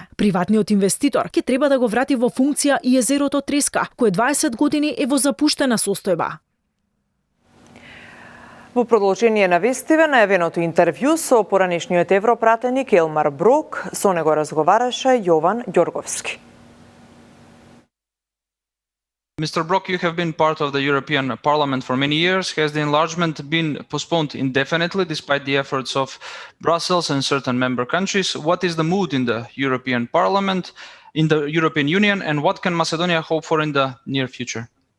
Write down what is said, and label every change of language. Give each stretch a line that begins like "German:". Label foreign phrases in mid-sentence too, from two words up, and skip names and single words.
Macedonian: Приватниот инвеститор ќе треба да го врати во функција и езерото Треска, кое 20 години е во запуштена состојба. Во продолжение на Вестиве, најавеното интервју со поранешниот европратеник Елмар Брок, со него разговараше Јован Ѓорговски.
English: Mr. Brok, you have been part of the European Parliament for many years. Has the enlargement been postponed indefinitely despite the efforts of Brussels and certain member countries? What is the mood in the European Parliament, in the European Union, and what can Macedonia hope for in the near future?